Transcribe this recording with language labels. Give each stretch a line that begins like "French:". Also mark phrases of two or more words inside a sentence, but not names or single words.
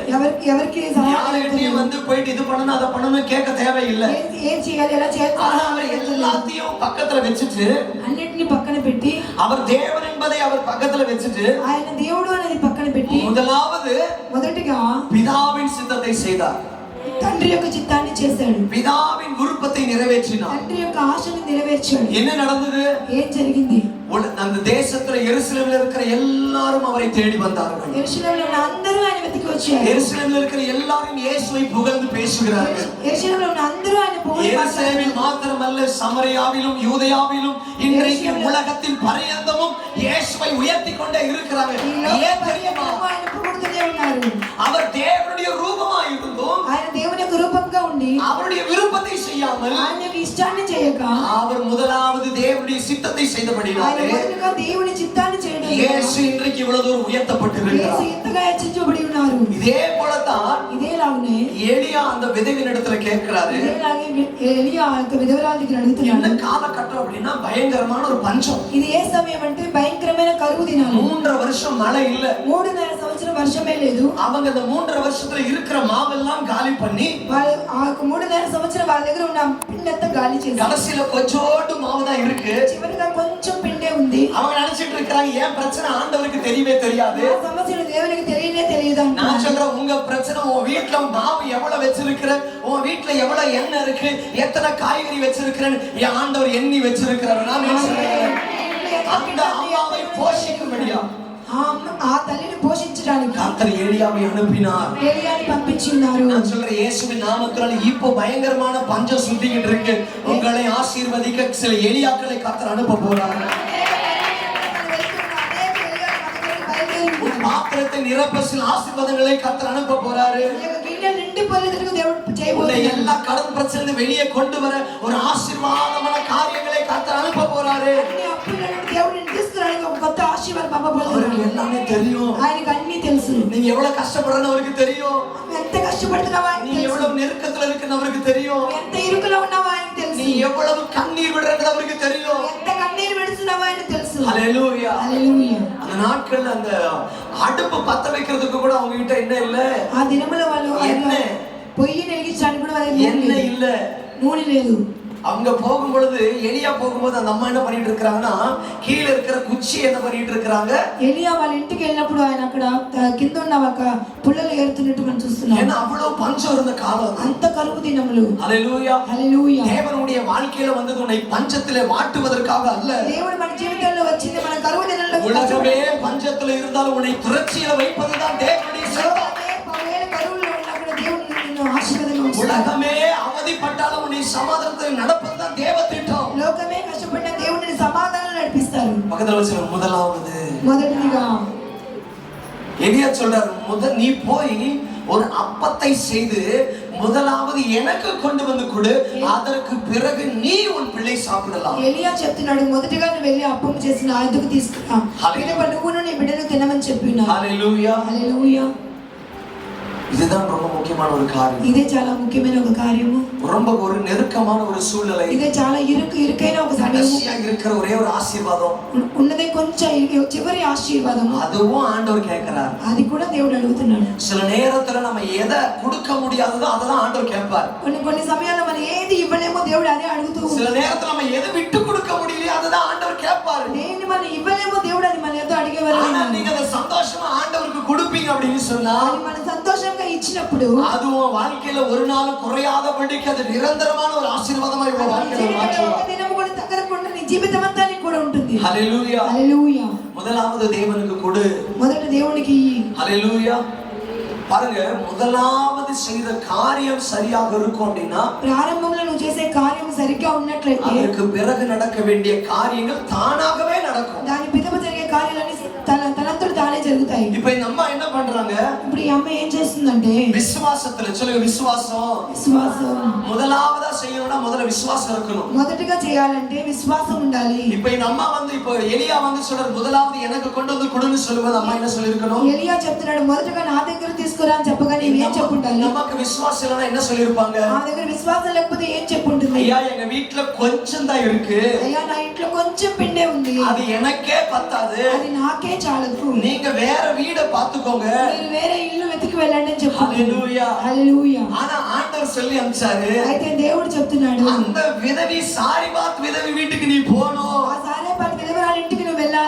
Telugu: ఎవరికి సలహా
Tamil: யார்கிட்டயும் வந்து போயிட்டு இது பண்ணணும் அதை பண்ணணும் கேட்க தேவையில்லை.
Telugu: ఏం చేయాలి ఎలా చేయాలి
Tamil: அவர் எல்லாத்தையும் பக்கத்துல வச்சுட்டு
Telugu: అన్నిటిని పక్కన పెట్టి
Tamil: அவர் தேவன் என்பதை அவர் பக்கத்துல வச்சுட்டு
Telugu: ఆయన దేవుడు అనేది పక్కన పెట్టి
Tamil: முதலாவது
Telugu: మొదటిగా
Tamil: பிதாவின் சித்தத்தை செய்தார்.
Telugu: తండ్రి యొక్క చిత్తాన్ని చేశాడు.
Tamil: பிதாவின் விருப்பத்தை நிறைவேற்றினார்.
Telugu: తండ్రి యొక్క ఆశని నెరవేర్చాడు.
Tamil: என்ன நடந்தது?
Telugu: ఏం జరిగింది?
Tamil: அந்த தேசத்துல எருசலேம்ல இருக்கிற எல்லாரும் அவரை தேடி வந்தார்கள்.
Telugu: యెరూషలేములో ఉన్న అందరూ ఆయన వెతికి వచ్చారు.
Tamil: எருசலேம்ல இருக்கிற எல்லாரும் இயேசுவை புகழ்ந்து பேசுகிறார்கள்.
Telugu: యెరూషలేములో ఉన్న అందరూ ఆయన పొగిడి
Tamil: எருசலேமில் மாத்திரமல்ல சமரியாவிலும் யூதேயாவிலும் இன்றைக்கு உலகத்தின் பரியந்தமும் இயேசுவை உயர்த்தி கொண்டே இருக்கிறாங்க. ஏன் தெரியுமா?
Telugu: ఆయన పొగుడుతూనే ఉన్నారు.
Tamil: அவர் தேவனுடைய ரூபமாய் இருந்தும்
Telugu: ఆయన దేవుని యొక్క రూపంగా ఉండి
Tamil: அவருடைய விருப்பத்தை செய்யாமல்
Telugu: ఆయన యొక్క ఇష్టాన్ని చేయక
Tamil: அவர் முதலாவது தேவனுடைய சித்தத்தை செய்தபடினாலே
Telugu: మొదటగా దేవుని చిత్తాన్ని చేయడం
Tamil: இயேசு இன்றைக்கு இவ்வளவு தூரம் உயர்த்தப்பட்டிருக்கிறார்.
Telugu: యేసు ఎంతగా హెచ్చించబడి ఉన్నారు.
Tamil: இதே போலதான்
Telugu: ఇదేలాగనే
Tamil: எலியா அந்த விதவின் இடத்துல கேட்கிறாரு.
Telugu: ఇదేలాగే ఎలియా యొక్క విధవరాల దగ్గర
Tamil: என்ன
Telugu: అడుగుతున్నాడు.
Tamil: காலகட்டம் அப்படின்னா பயங்கரமான ஒரு பஞ்சம்.
Telugu: ఇది ఏ సమయం అంటే భయంకరమైన కరువు దినాలు.
Tamil: 3.5 வருஷம் மழை இல்ல.
Telugu: 3.5 సంవత్సరం వర్షమే లేదు.
Tamil: அவங்க அந்த 3.5 வருஷத்துல இருக்கிற மாவெல்லாம் காலி பண்ணி
Telugu: వాళ్ళు ఆ 3.5 సంవత్సరం వాళ్ళ దగ్గర ఉన్న పిండంతా గాలి చేసి
Tamil: கடைசில கொஞ்சோண்டு மாவு தான் இருக்கு.
Telugu: చివరిగా కొంచెం పిండే ఉంది.
Tamil: அவங்க நினைச்சிட்டு இருக்காங்க ஏன் பிரச்சனை ஆண்டவருக்கு தெரியவே தெரியாது.
Telugu: ఆ సమస్యలు దేవునికి తెలియనే తెలియదు.
Tamil: நான் சொல்றேன் உங்க பிரச்சனை உன் வீட்ல மாவு எவ்வளவு வச்சிருக்கிற, உன் வீட்ல எவ்வளவு எண்ணெய் இருக்கு, எத்தனை காய்கறி வச்சிருக்கிறேன்னு என் ஆண்டவர் எண்ணி வச்சிருக்கிறார். நான் சொல்றேன் அந்த அம்மாவை போஷிக்கும்படியா
Telugu: ఆ తల్లిని పోషించడానికి
Tamil: கர்த்தர் எலியாவை அனுப்பினார்.
Telugu: ఎలియాని పంపించినారు.
Tamil: நான் சொல்றேன் இயேசுவின் நாமத்தினால இப்போ பயங்கரமான பஞ்சம் சுத்திக்கிட்டு இருக்கு. உங்களை ஆசீர்வதிக்க சில எலியாக்களை கர்த்தர் அனுப்ப போறார். பாத்திரத்தை நிரப்ப சில ஆசீர்வாதங்களை கர்த்தர் அனுப்ப போறாரு. எல்லா கடன் பிரச்சனை வெளியே கொண்டு வர ஒரு ஆசீர்வாதமான காரியங்களை கர்த்தர் அனுப்ப போறாரு. அவருக்கு எல்லாமே தெரியும்.
Telugu: ఆయనకు అన్ని తెలుసు.
Tamil: நீங்க எவ்வளவு கஷ்டப்படுறன்னு அவருக்கு தெரியும்.
Telugu: ఎంత కష్టపడుతున్నావా ఆయనకు
Tamil: நீ எவ்வளவு நெருக்கத்துல இருக்குன்னு அவருக்கு தெரியும்.
Telugu: ఎంత ఇరుకులో ఉన్నావా ఆయనకు తెలుసు.
Tamil: நீ எவ்வளவு கண்ணீர் விடுறது அவருக்கு தெரியும்.
Telugu: ఎంత కన్నీరు విడుస్తున్నావా ఆయనకు తెలుసు.
Tamil: ஹல்லேலூயா.
Telugu: హల్లెలూయా.
Tamil: அந்த நாட்கள்ல அந்த அடுப்பு பத்த வைக்கிறதுக்கு கூட அவங்க கிட்ட என்ன இல்ல.
Telugu: ఆ దినముల వాళ్ళు
Tamil: என்ன
Telugu: పొయ్యి వెలిగించడానికి కూడా వాళ్ళ
Tamil: என்ன இல்ல.
Telugu: నూనె లేదు.
Tamil: அவங்க போகும் பொழுது எலியா போகும்போது அந்த அம்மா என்ன பண்ணிட்டு இருக்காங்கன்னா கீழே இருக்கிற குச்சி என்ன பண்ணிட்டு இருக்காங்க.
Telugu: ఎలియా వాళ్ళ ఇంటికి వెళ్ళినప్పుడు ఆయన అక్కడ కింద ఉన్న ఒక పుల్లలు ఏరుతున్నట్టు మనం చూస్తున్నాం.
Tamil: ஏன்னா அவ்வளவு பஞ்சம் இருந்த காலம்,
Telugu: అంత కరువు దినములు.
Tamil: ஹல்லேலூயா
Telugu: హల్లెలూయా.
Tamil: தேவனுடைய வாழ்க்கையில வந்தது உன்னை பஞ்சத்திலே வாட்டுவதற்காக அல்ல.
Telugu: దేవుడు మన జీవితంలో వచ్చింది మన కరువు దినాల్లో.
Tamil: உலகமே பஞ்சத்துல இருந்தாலும் உன்னை திரட்சியில வைப்பதுதான் தேவனுடைய சித்தம்.
Telugu: కరువులో ఉన్నప్పుడు దేవుడు నిన్ను ఆశీర్వాదంగా ఉంచుతాడు.
Tamil: உலகமே அவதிப்பட்டாலும் உன்னை சமாதானத்தில் நடப்பதுதான் தேவ திட்டம்.
Telugu: లోకమే కష్టపడిన దేవుడిని సమాధానం నడిపిస్తారు.
Tamil: பக்கத்துல வச்சு முதலாவது
Telugu: మొదటిదిగా
Tamil: எலியா சொல்றாரு, நீ போய் ஒரு அப்பத்தை செய்து முதலாவது எனக்கு கொண்டு வந்து கொடு, அதற்கு பிறகு நீ உன் பிள்ளை சாப்பிடலாம்.
Telugu: ఎలియా చెప్తున్నాడు, మొదటిగా నువ్వు వెళ్ళి అప్పం చేసి నా ఎదుగు తీసుకురా, పిదప నువ్వును నీ బిడ్డను తినమని చెప్పినాడు. హల్లెలూయా హల్లెలూయా.
Tamil: இதுதான் ரொம்ப முக்கியமான ஒரு காரியம்.
Telugu: ఇదే చాలా ముఖ్యమైన ఒక కార్యము.
Tamil: ரொம்ப ஒரு நெருக்கமான ஒரு சூழ்நிலை.
Telugu: ఇదే చాలా ఇరుకైన ఒక సమయము.
Tamil: கடைசியா இருக்கிற ஒரே ஒரு ஆசீர்வாதம்,
Telugu: ఉన్నదే కొంచెం చివరి ఆశీర్వాదం,
Tamil: அதுவும் ஆண்டவர் கேட்கிறார்.
Telugu: అది కూడా దేవుడు అడుగుతున్నాడు.
Tamil: சில நேரத்துல நம்ம எதை கொடுக்க முடியாததோ அததான் ஆண்டவர் கேட்பார்.
Telugu: కొన్ని సమయాల్లో మనం ఏది ఇవ్వలేమో దేవుడు అదే అడుగుతూ.
Tamil: சில நேரத்துல நம்ம எதை விட்டு கொடுக்க முடியலையோ அதுதான் ஆண்டவர் கேட்பார்.
Telugu: దేన్ని మనం ఇవ్వలేమో దేవుడు అది మన ఏదో అడిగేవారు.
Tamil: ஆனா நீங்க அதை சந்தோஷமா ஆண்டவருக்கு கொடுப்பீங்க அப்படின்னு சொன்னா,
Telugu: అది మన సంతోషంగా ఇచ్చినప్పుడు
Tamil: அதுவும் வாழ்க்கையில ஒரு நாள் குறையாதபடிக்கு அது நிரந்தரமான ஒரு ஆசீர்வாதமா உங்க வாழ்க்கையில மாற்றுவார்.
Telugu: ఒక దినము కూడా తగ్గకుండా నీ జీవితం అంతా నీకు కూడా ఉంటుంది. హల్లెలూయా. హల్లెలూయా.
Tamil: முதலாவது தேவனுக்கு கொடு.
Telugu: మొదట దేవునికి
Tamil: ஹல்லேலூயா. பாருங்க, முதலாவது செய்த காரியம் சரியாக இருக்கும் அப்படின்னா,
Telugu: ప్రారంభంలో నువ్వు చేసే కార్యం సరిగ్గా ఉన్నట్లయితే
Tamil: அதற்கு பிறகு நடக்க வேண்டிய காரியங்கள் தானாகவே நடக்கும்.
Telugu: దాని పిదప జరిగే కార్యాలన్నీ తనంతట తానే జరుగుతాయి.
Tamil: இப்போ இந்த அம்மா என்ன பண்றாங்க?
Telugu: ఇప్పుడు ఈ అమ్మ ఏం చేస్తుందంటే
Tamil: விசுவாசத்துல, சொல்லுங்க விசுவாசம்.
Telugu: విశ్వాసం.
Tamil: முதலாவதா செய்யணும்னா முதல்ல விசுவாசம் இருக்கணும்.
Telugu: మొదటగా చేయాలంటే విశ్వాసం ఉండాలి.
Tamil: இப்போ இந்த அம்மா இப்போ எலியா சொல்றாரு, முதலாவது எனக்கு கொண்டு வந்து கொடுன்னு சொல்லும்போது அம்மா என்ன சொல்லிருக்கணும்?
Telugu: ఎలియా చెప్తున్నాడు, మొదటగా నా దగ్గర తీసుకురా అని చెప్పగా నీవు ఏం చెప్పుండాలి?
Tamil: நமக்கு விசுவாசம் இல்லனா என்ன சொல்லிருப்பாங்க?
Telugu: ఆ దగ్గర విశ్వాసం లేకపోతే ఏం చెప్పుంటుంది?
Tamil: ஐயா எங்க வீட்ல கொஞ்சம் தான் இருக்கு,
Telugu: అయ్యా నా ఇంట్లో కొంచెం పిండే ఉంది,
Tamil: அது எனக்கே பத்தாது,
Telugu: అది నాకే చాలదు,
Tamil: நீங்க வேற வீட பாத்துக்கோங்க,
Telugu: మీరు వేరే ఇల్లు వెతికి వెళ్ళండి అని చెప్పు. హల్లెలూయా. హల్లెలూయా.
Tamil: ஆனா ஆண்டவர் சொல்லி அனுப்பிச்சாரு,
Telugu: అయితే దేవుడు చెప్తున్నాడు,
Tamil: அந்த விதவி சாரிபாத் விதவி வீட்டுக்கு நீ போணும்.
Telugu: ఆ సారేపాటి విధవరాల ఇంటికి నువ్వు వెళ్ళాలి.